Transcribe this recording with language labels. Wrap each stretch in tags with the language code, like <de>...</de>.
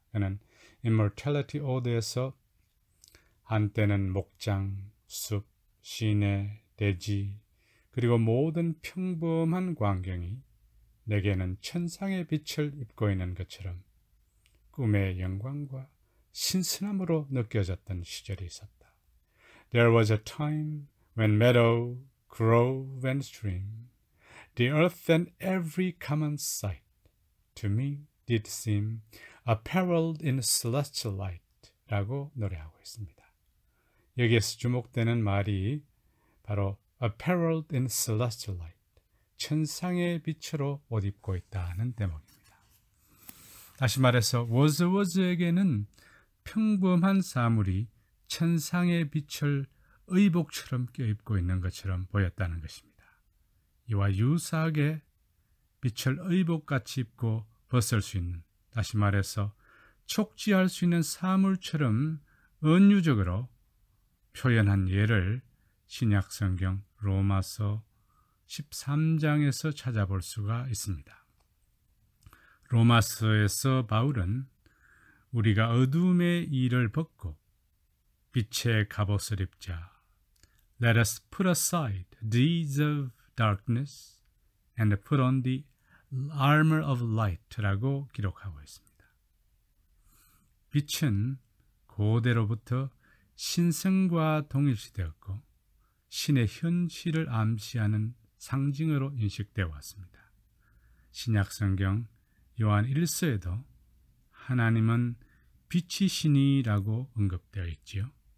<ko>그는 Immortality Ode에서 한때는 목장, 숲, 시내, 대지, 그리고 모든 평범한 광경이 내게는 천상의 빛을 입고 있는 것처럼 꿈의 영광과 신선함으로 느껴졌던 시절이 있었다.</ko> <en>There was a time when meadow, grove and stream, the earth and every common sight, to me did seem apparelled in celestial light</en> <ko>라고 노래하고 있습니다. 여기에서 주목되는 말이 바로</ko> <en>apparelled in celestial light,</en> <ko>천상의 빛으로 옷 입고 있다는 대목입니다. 다시 말해서 월즈워스에게는 평범한 사물이 천상의 빛을 의복처럼 껴입고 있는 것처럼 보였다는 것입니다. 이와 유사하게 빛을 의복같이 입고 벗을 수 있는, 다시 말해서 촉지할 수 있는 사물처럼 은유적으로 표현한 예를 신약성경 로마서 13장에서 찾아볼 수가 있습니다. 로마서에서 바울은 우리가 어둠의 일을 벗고 빛의 갑옷을 입자,</ko> <en>Let us put aside deeds of darkness and put on the armor of light</en> <ko>라고 기록하고 있습니다. 빛은 고대로부터 신성과 동일시되었고 신의 현실을 암시하는 상징으로 인식되어 왔습니다. 신약성경 요한 1서에도 하나님은 빛이시니라고 언급되어 있지요.</ko>